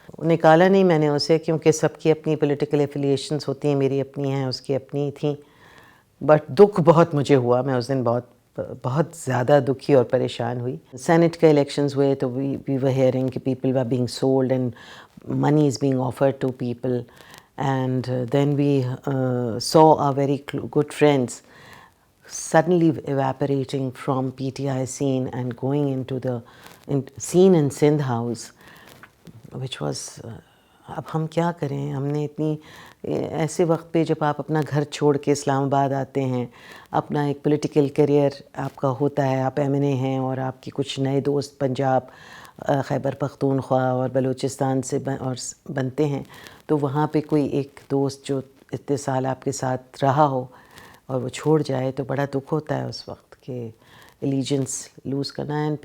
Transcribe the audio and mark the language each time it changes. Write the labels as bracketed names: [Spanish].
[Urdu] نکالا نہیں میں نے اسے، کیونکہ سب کی اپنی پولیٹیکل ایفیلیشنز ہوتی ہیں، میری اپنی ہیں، اس کی اپنی تھیں. بٹ دکھ بہت مجھے ہوا، میں اس دن بہت زیادہ دکھی اور پریشان ہوئی. سینٹ کے الیکشنز ہوئے تو [English] We were hearing کہ people were being sold and money is being offered to people. And then we saw our very good friends suddenly evaporating from PTI scene and going into the scene in Sindh House, which was [Urdu] اب ہم کیا کریں. ہم نے اتنی ایسے وقت پہ جب آپ اپنا گھر چھوڑ کے اسلام آباد آتے ہیں، اپنا ایک پولیٹیکل کیریئر آپ کا ہوتا ہے، آپ ایم این اے ہیں، اور آپ کے کچھ نئے دوست پنجاب، خیبر پختونخوا اور بلوچستان سے اور بنتے ہیں، تو وہاں پہ کوئی ایک دوست جو اتنے سال آپ کے ساتھ رہا ہو اور وہ چھوڑ جائے تو بڑا دکھ ہوتا ہے اس وقت کہ ایلیجنس لوز کرنا ہے.